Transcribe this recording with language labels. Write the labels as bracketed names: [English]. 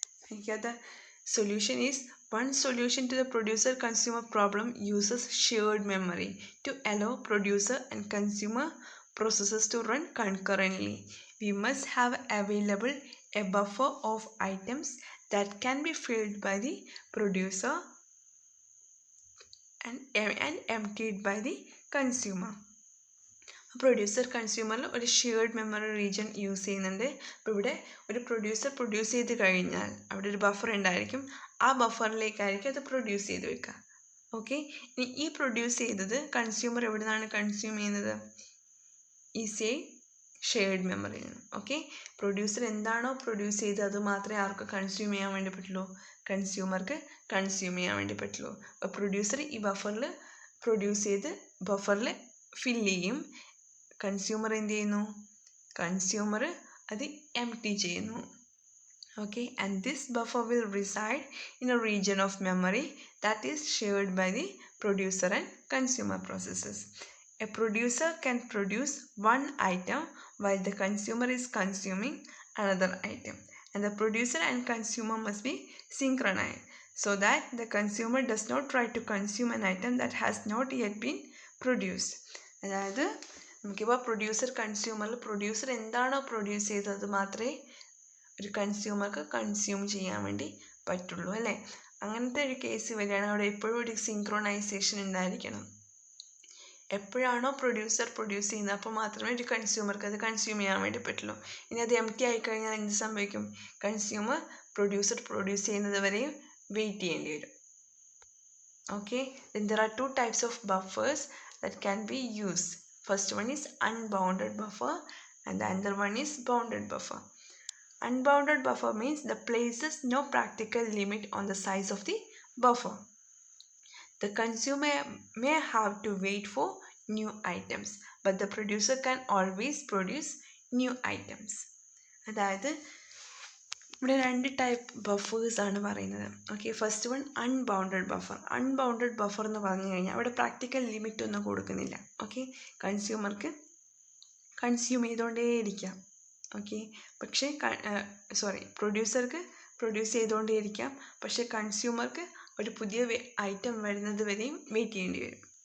[English] എനിക്കത് solution is one solution to the producer consumer problem uses shared memory to allow producer and consumer processes to run concurrently. We must have available a buffer of items that can be filled by the producer and emptied by the consumer. [Malayalam] Producer കൺസ്യൂമറിൽ ഒരു shared memory region use ചെയ്യുന്നുണ്ട്. അപ്പോൾ ഇവിടെ ഒരു producer produce ചെയ്ത് കഴിഞ്ഞാൽ അവിടെ ഒരു buffer ഉണ്ടായിരിക്കും. ആ ബഫറിലേക്കായിരിക്കും അത് പ്രൊഡ്യൂസ് ചെയ്ത് വെക്കുക. ഓക്കെ, ഇനി ഈ പ്രൊഡ്യൂസ് ചെയ്തത് കൺസ്യൂമർ എവിടെ നിന്നാണ് കൺസ്യൂം ചെയ്യുന്നത്? ഈസ് എ ഷെയർഡ് മെമ്മറിയിൽ നിന്ന്. ഓക്കെ, പ്രൊഡ്യൂസർ എന്താണോ പ്രൊഡ്യൂസ് ചെയ്തത് അത് മാത്രമേ ആർക്ക് കൺസ്യൂം ചെയ്യാൻ വേണ്ടി പറ്റുള്ളൂ? കൺസ്യൂമർക്ക് കൺസ്യൂം ചെയ്യാൻ വേണ്ടി പറ്റുള്ളൂ. അപ്പോൾ പ്രൊഡ്യൂസർ ഈ ബഫറിൽ പ്രൊഡ്യൂസ് ചെയ്ത് ബഫറിൽ ഫില്ല് ചെയ്യും. കൺസ്യൂമർ എന്ത് ചെയ്യുന്നു? കൺസ്യൂമർ അത് എംപ്റ്റി ചെയ്യുന്നു. [English] Okay, and this buffer will reside in a region of memory that is shared by the producer and consumer processes. A producer can produce one item while the consumer is consuming another item, and the producer and consumer must be synchronized so that the consumer does not try to consume an item that has not yet been produced. [Malayalam] അതായത് നമുക്കിപ്പോൾ producer കൺസ്യൂമറിൽ producer എന്താണോ produce ചെയ്തത് അത് മാത്രമേ ഒരു കൺസ്യൂമർക്ക് consume ചെയ്യാൻ വേണ്ടി പറ്റുള്ളൂ, അല്ലേ? അങ്ങനത്തെ ഒരു കേസ് വരികയാണ് അവിടെ എപ്പോഴും ഒരു സിങ്ക്രോണൈസേഷൻ ഉണ്ടായിരിക്കണം. എപ്പോഴാണോ പ്രൊഡ്യൂസർ പ്രൊഡ്യൂസ് ചെയ്യുന്നത് അപ്പോൾ മാത്രമേ ഒരു കൺസ്യൂമർക്ക് അത് കൺസ്യൂം ചെയ്യാൻ വേണ്ടി പറ്റുള്ളൂ. ഇനി അത് എംപ്റ്റി ആയിക്കഴിഞ്ഞാൽ എന്ത് സംഭവിക്കും? കൺസ്യൂമർ പ്രൊഡ്യൂസർ പ്രൊഡ്യൂസ് ചെയ്യുന്നത് വരെയും വെയിറ്റ് ചെയ്യേണ്ടി വരും. [English] Okay, then there are two types of buffers that can be used. First one is unbounded buffer and the other one is bounded buffer. Unbounded buffer means the places no practical limit on the size of the buffer. The consumer may have to wait for new items, but the producer can always produce new items. [Malayalam] അതായത് ഇവിടെ രണ്ട് type buffers ആണ് പറയുന്നത്. Okay, first one unbounded buffer. Unbounded buffer എന്ന് പറഞ്ഞു കഴിഞ്ഞാൽ അവിടെ practical limit ഒന്നും കൊടുക്കുന്നില്ല. Okay, കൺസ്യൂമർക്ക് consume ചെയ്തുകൊണ്ടേയിരിക്കാം. ഓക്കെ, പക്ഷേ പ്രൊഡ്യൂസർക്ക് പ്രൊഡ്യൂസ് ചെയ്തുകൊണ്ടേയിരിക്കാം, പക്ഷേ കൺസ്യൂമർക്ക് ഒരു പുതിയ ഐറ്റം വരുന്നത് വരെയും വെയിറ്റ് ചെയ്യേണ്ടി വരും.